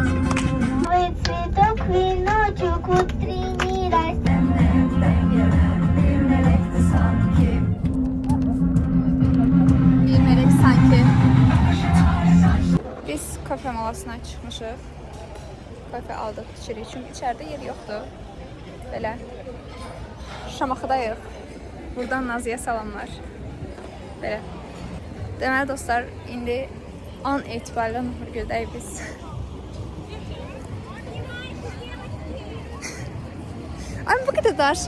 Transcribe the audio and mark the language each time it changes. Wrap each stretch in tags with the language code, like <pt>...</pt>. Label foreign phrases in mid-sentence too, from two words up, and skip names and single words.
<ru>Цветок, веночек, утренний</ru> <tr>Bir melek sanki.</tr> <az>Biz kafe molasına çıxmışıq.</az> <tr>Kafe aldıq içeri çünkü içeride yer yoktu.</tr> <az>Belə. Şamaxıdayıq. Buradan Nazıya salamlar. Belə. Deməli dostlar, indi an etibarilə Nurgüldəyik biz. Ay bu qədər danışma.</az>